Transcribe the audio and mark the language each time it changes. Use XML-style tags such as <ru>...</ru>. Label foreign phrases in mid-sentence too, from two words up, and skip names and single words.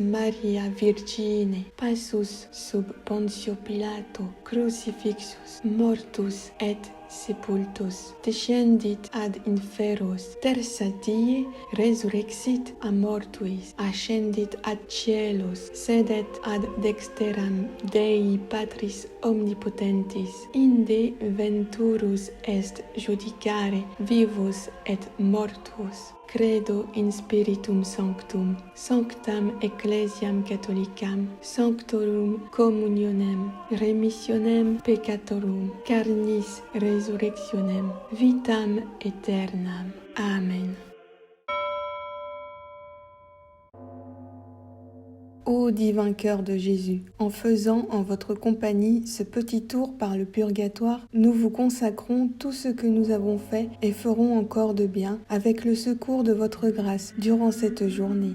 <la>Maria Virgine, passus sub Pontio Pilato, crucifixus, mortus et sepultus, descendit ad inferos, tertia die resurrexit a mortuis, ascendit ad caelos, sedet ad dexteram Dei Patris omnipotentis, inde venturus est judicare vivus et mortuos. Credo in Spiritum Sanctum, Sanctam Ecclesiam Catholicam, Sanctorum Communionem, Remissionem Peccatorum, Carnis Resurrectionem, Vitam Aeternam. Amen.</la> <fr>Ô divin cœur de Jésus, en faisant en votre compagnie ce petit tour par le purgatoire, nous vous consacrons tout ce que nous avons fait et ferons encore de bien avec le secours de votre grâce durant cette journée.</fr>